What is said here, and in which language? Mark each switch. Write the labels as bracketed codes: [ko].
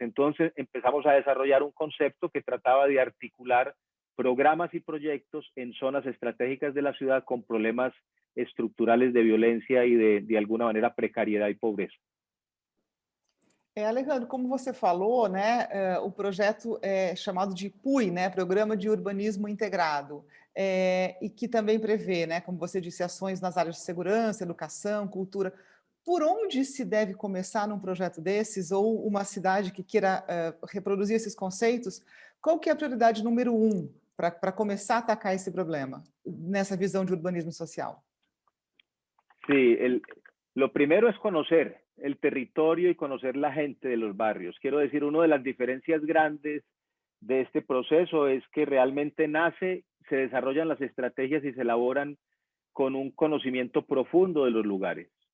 [es] Entonces empezamos a desarrollar un concepto que trataba de articular programas y proyectos en zonas estratégicas de la ciudad con problemas estruturales de violencia y de alguna manera precariedad y pobreza. [pt] Alejandro, como você falou, né, o projeto é chamado de PUI, né, Programa de Urbanismo Integrado, e que também prevê, né, como você disse, ações nas áreas de segurança, educação, cultura. Por onde se deve começar num projeto desses, ou uma cidade que queira reproduzir esses conceitos? Qual que é a prioridade número 1 para começar a atacar esse problema, nessa visão de urbanismo social? [es] Sí, lo primero es conocer el territorio y conocer la gente de los barrios. Quiero decir, una de las diferencias grandes de este proceso es que realmente se desarrollan las estrategias y se elaboran con un conocimiento profundo de los lugares.